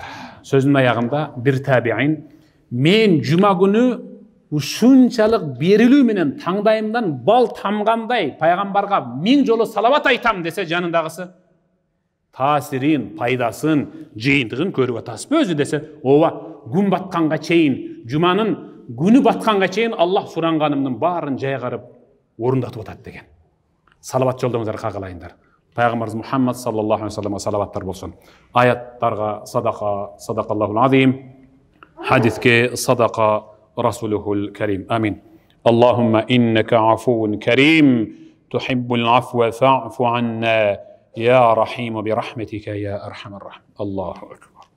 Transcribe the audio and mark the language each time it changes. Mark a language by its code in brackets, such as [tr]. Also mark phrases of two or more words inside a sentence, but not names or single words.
[ky] Сөзүнүн аягында бир табиин мен жума күнү ушунчалык берилүү менен таңдайымдан бал тамгандай пайгамбарга 1000 жолу салават айтам десе, жанындагысы таасирин, пайдасын, жыйынтыгын көрүп атасызбы өзү десе, ооба, күн батканга чейин, жуманын күнү батканга чейин Аллах суранганымдын баарын жайгарып орундатып атат деген. Салават жолдоңуздар кагылайындар. Пайгамбарыбыз Мухаммад [ar] صلى الله عليه وسلم [ky] салаваттар болсун. Аяттарга [ar] صدق الله العظيم, [ky] хадиске [ar] صدق رسوله الكريم آمين. اللهم إنك عفو كريم تحب العفو فاعف عنا يا رحيم برحمتك يا أرحم الراحمين. الله أكبر.